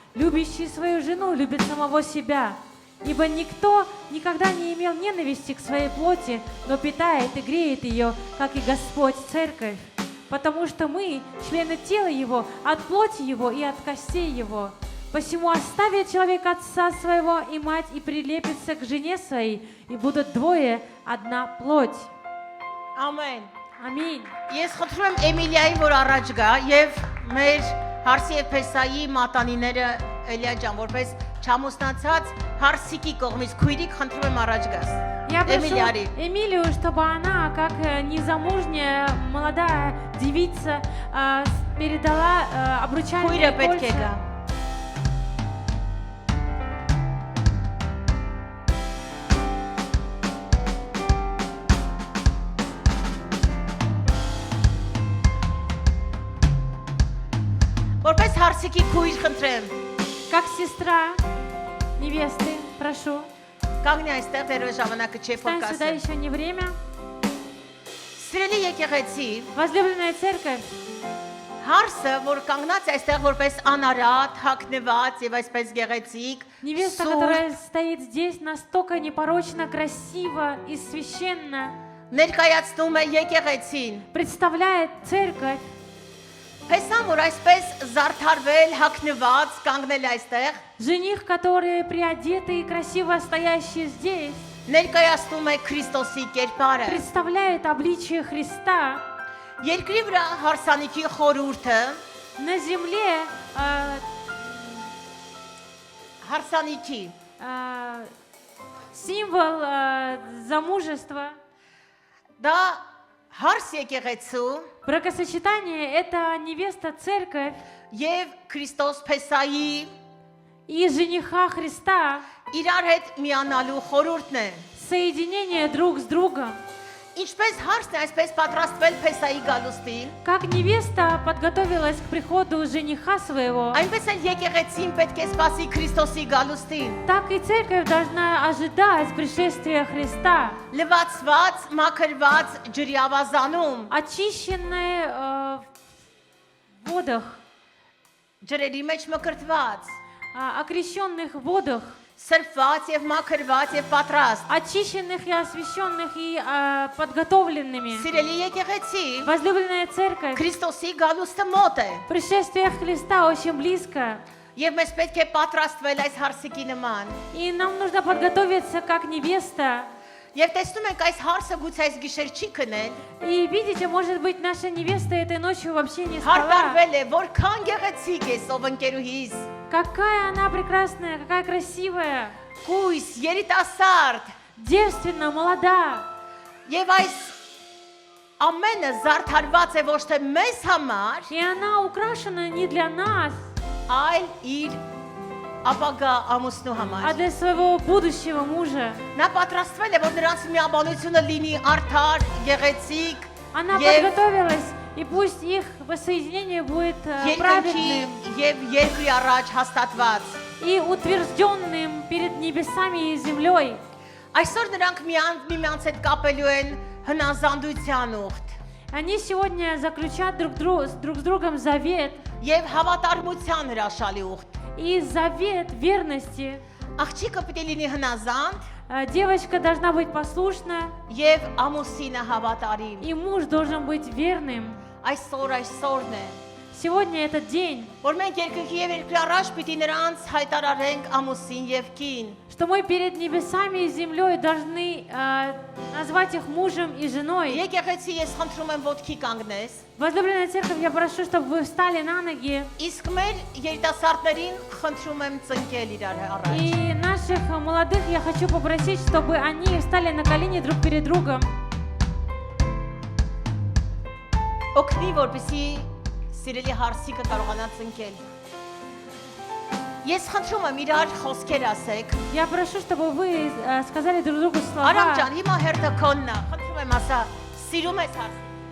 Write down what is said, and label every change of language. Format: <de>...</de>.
<ru>Любящий свою жену любит самого себя. Ибо никто никогда не имел ненависти к своей плоти, но питает и греет ее, как и Господь церковь. Потому что мы члены тела Его, от плоти Его и от костей Его. Посему оставит человек отца своего и мать и прилепится к жене своей, и будут двое одна плоть.</ru> <hy>Ամեն։ Ամին։ Ես խնդրում եմ Էմիլիային, որ առաջ գա եւ մեր Հարսի եւ Փեսայի մատանիները Էլիա ջան, որպես չամուսնացած Հարսիկի կողմից քույրիկ խնդրում եմ առաջ գաս։</hy> <ru>Я прошу</ru> <hy>Էմիլիարի։</hy> <ru>Эмилию, чтобы она, как незамужняя молодая девица, передала обручальное</ru> <hy>Քույրը պետք է</hy> <ru>кольца.</ru> <hy>գա։ Որպես Հարսիկի քույր խնդրեմ,</hy> <ru>Как сестра невесты, прошу.</ru> <hy>կանգնի այստեղ դերո ժամանակը չէ</hy> <ru>Встань сюда,</ru> <hy>փոքասը։</hy> <ru>еще не время.</ru> <hy>Սիրելի եկեղեցի,</hy> <ru>Возлюбленная церковь,</ru> <hy>Հարսը, որ կանգնած է այստեղ որպես անարատ, հագնված եւ այսպես գեղեցիկ,</hy> <ru>невеста, которая стоит здесь настолько непорочно, красиво и священно,</ru> <hy>ներկայացնում է եկեղեցին։</hy> <ru>представляет церковь.</ru> <hy>Փեսան, որ այսպես զարդարվել, հագնված, կանգնել այստեղ,</hy> <ru>Жених, которые приодеты и красиво стоящие здесь,</ru> <hy>ներկայացնում է Քրիստոսի կերպարը։</hy> <ru>представляет обличие Христа.</ru> <hy>Երկրի վրա հարսանիքի խորհուրդը,</hy> <ru>На земле</ru> <hy>հարսանիքի</hy> <ru>символ замужества.</ru> <hy>դա հարս եկեղեցու</hy> <ru>Бракосочетание – это невеста церковь</ru> <hy>եւ Քրիստոս Փեսայի</hy> <ru>и жениха Христа,</ru> <hy>իրար հետ միանալու խորհուրդն է։</hy> <ru>соединение друг с другом.</ru> <hy>Ինչպես հարսն է այսպես պատրաստվել Փեսայի գալուստին,</hy> <ru>Как невеста подготовилась к приходу жениха своего,</ru> <hy>այնպես էլ եկեղեցին պետք է սպասի Քրիստոսի գալուստին։</hy> <ru>так и церковь должна ожидать пришествия Христа,</ru> <hy>Լվացված, մաքրված ջրիավազանում,</hy> <ru>очищенная в водах,</ru> <hy>ջրերի մեջ մկրտված,</hy> <ru>окрещенных в водах,</ru> <hy>սրբված եւ մաքրված եւ պատրաստ։</hy> <ru>очищенных и освященных и подготовленными.</ru> <hy>Սիրելի եկեղեցի,</hy> <ru>Возлюбленная церковь,</ru> <hy>Քրիստոսի գալուստը մոտ է։</hy> <ru>пришествие Христа очень близко,</ru> <hy>Եվ մեզ պետք է պատրաստվել այս հարսիկի նման։</hy> <ru>и нам нужно подготовиться как невеста.</ru> <hy>Եվ տեսնում ենք այս հարսը գուցե այս գիշեր չի քնել,</hy> <ru>И видите, может быть, наша невеста этой ночью вообще не спала.</ru> <hy>հարտարվել է, որքան գեղեցիկ է ով ընկերուհիս։</hy> <ru>Какая она прекрасная, какая красивая,</ru> <hy>Կույս, երիտասարդ,</hy> <ru>девственна, молода.</ru> <hy>եւ այս ամենը զարդարված է ոչ թե մեզ համար,</hy> <ru>И она украшена не для нас,</ru> <hy>այլ իր ապագա ամուսնու</hy> <ru>а</ru> <hy>համար։</hy> <ru>для своего будущего мужа.</ru> <hy>Նա պատրաստվել է, որ նրանց միաբանությունը լինի արդար, գեղեցիկ,</hy> <ru>Она</ru> <hy>եւ</hy> <ru>подготовилась, и пусть их воссоединение будет</ru> <hy>երկնքի</hy> <ru>праведным</ru> <hy>եւ երկրի առաջ հաստատված։</hy> <ru>и утвержденным перед небесами и землей.</ru> <hy>Այսօր նրանք միմյանց հետ կապելու են հնազանդության ուխտ</hy> <ru>Они сегодня заключат друг с другом завет,</ru> <hy>եւ հավատարմության հրաշալի ուխտ։</hy> <ru>и завет верности.</ru> <hy>Աղջիկը պետք է լինի հնազանդ</hy> <ru>Девочка должна быть послушна,</ru> <hy>եւ ամուսինը հավատարիմ։</hy> <ru>и муж должен быть верным.</ru> <hy>Այսօրն է,</hy> <ru>Сегодня этот день,</ru> <hy>որ մենք երկնքի եւ երկրի առաջ պիտի նրանց հայտարարենք ամուսին եւ կին։</hy> <ru>что мы перед небесами и землей должны назвать их мужем и женой.</ru> <hy>Եկեղեցի ես խնդրում եմ ոտքի կանգնես։</hy> <ru>Возлюбленная церковь, я прошу, чтобы вы встали на ноги.</ru> <hy>Իսկ մեր երիտասարդներին խնդրում եմ ծնկել իրար առաջ։</hy> <ru>И наших молодых я хочу попросить, чтобы они встали на колени друг перед другом.</ru> <hy>Օգնի, որպեսզի սիրելի հարսիկը կարողանա ծնկել։ Ես խնդրում եմ իրար խոսքեր ասեք։</hy> <ru>Я прошу, чтобы вы сказали друг другу</ru> <hy>Արամ</hy> <ru>слова.</ru> <hy>ջան, հիմա հերթը քոննա։ Խնդրում եմ ասա, սիրում ես հարս։</hy>